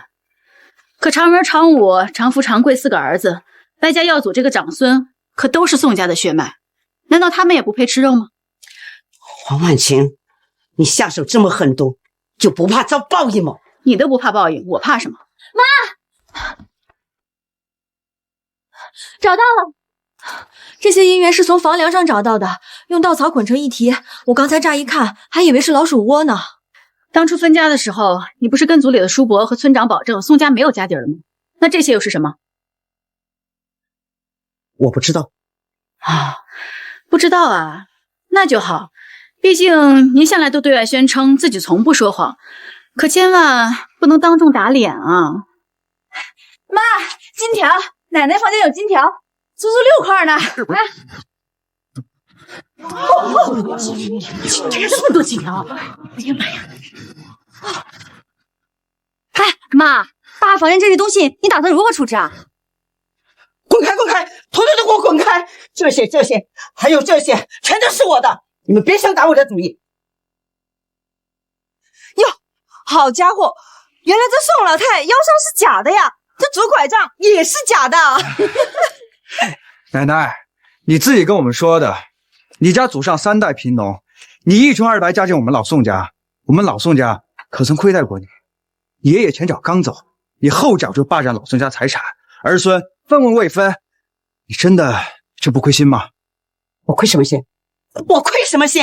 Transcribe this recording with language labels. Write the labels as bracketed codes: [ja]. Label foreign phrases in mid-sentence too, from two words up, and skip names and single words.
[zh] 可常文、常武、常福、常貴4個兒子，外加耀祖這個長孫，可都是宋家的血脈，難道他們也不配吃肉嗎？黃婉晴，你下手這麼狠毒，就不怕遭報應嗎？你都不怕報應，我怕什麼？媽，找到了。這些銀元是從房梁上找到的，用稻草捆成一提。我剛才乍一看，還以為是老鼠窩呢。當初分家的時候，你不是跟族裡的叔伯和村長保證宋家沒有家底了嗎？那這些又是什麼？我不知道。啊，不知道啊，那就好。畢竟您向來都對外宣稱自己從不說謊，可千萬不能當眾打臉啊！媽，金條，奶奶房間有金條。足足6塊呢！哎，這麼多金條！哎呀媽呀！哎，媽，爸房間這些東西，你打算如何處置啊？滾開，滾開，統統都給我滾開！這些，還有這些，全都是我的，你們別想打我的主意。喲，好家伙，原來這宋老太腰傷是假的呀，這拄拐杖也是假的。奶奶，你自己跟我們說的，你家祖上3 代貧農，你一窮二白嫁進我們老宋家，我們老宋家可曾虧待過你？爺爺前腳剛走，你後腳就霸占老宋家財產，兒孫分文未分，你真的就不虧心嗎？我虧什麼心？我虧什麼心？